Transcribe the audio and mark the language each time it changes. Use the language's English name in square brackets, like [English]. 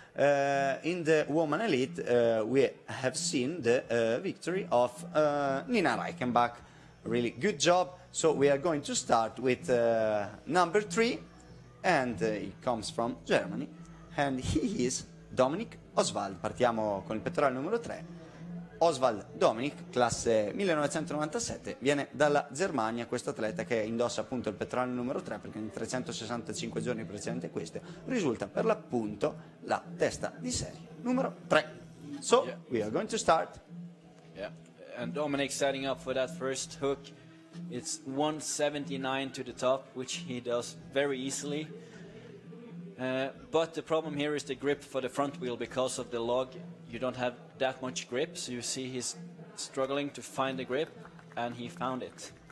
[English] In the woman elite, we have seen the victory of Nina Reichenbach. Really good job. So we are going to start with number 3, and he comes from Germany, and he is Dominic Oswald. [Italian] Partiamo con il pettorale numero 3. Oswald Dominic, classe 1997, viene dalla Germania, questo atleta che indossa appunto il pettorale numero 3 perché in 365 giorni precedenti a questo risulta per l'appunto la testa di serie numero 3. [English] So, we are going to start. Yeah, and Dominic setting up for that first hook. It's 179 to the top, which he does very easily. But the problem here is the grip for the front wheel because of the log. You don't have that much grip, so you see he's struggling to find the grip, and he found it.